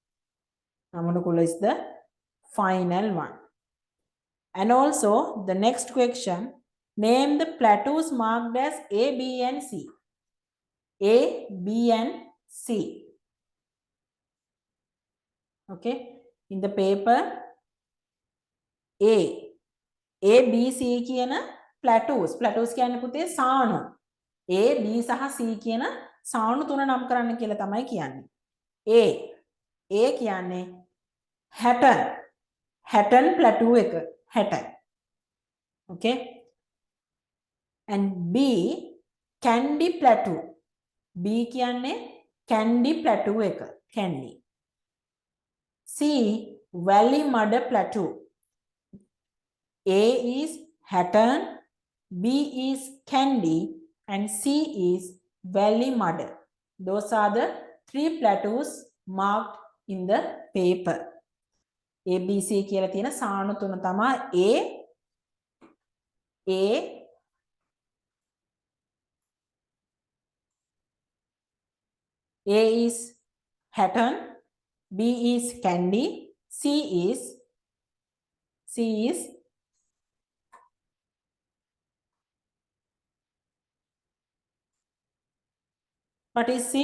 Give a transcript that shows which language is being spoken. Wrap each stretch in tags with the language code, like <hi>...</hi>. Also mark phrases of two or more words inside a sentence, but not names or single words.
<en>And also the next question, name the plateaus marked as A, B and C. A, B and C. Okay, in the paper, A,</en> <si>B, C කියන plateaus කියන්නේ පුතේ සානු. A, B සහ C කියන සානු තුන නම් කරන්න කියලා තමයි කියන්නේ. A කියන්නේ Hatton plateau එක. Hatton.</si> <en>Okay, and B, Kandy plateau.</en> <si>B කියන්නේ Kandy plateau එක. Kandy.</si> <en>C, Valley Mud plateau. A is Hatton, B is Kandy, and C is Valley Mud. Those are the 3 plateaus marked in the paper. A,</en> <si>B, C කියලා තියෙන සානු තුන තමයි</si> <en>A is Hatton, B is Kandy, C is what is C?</en>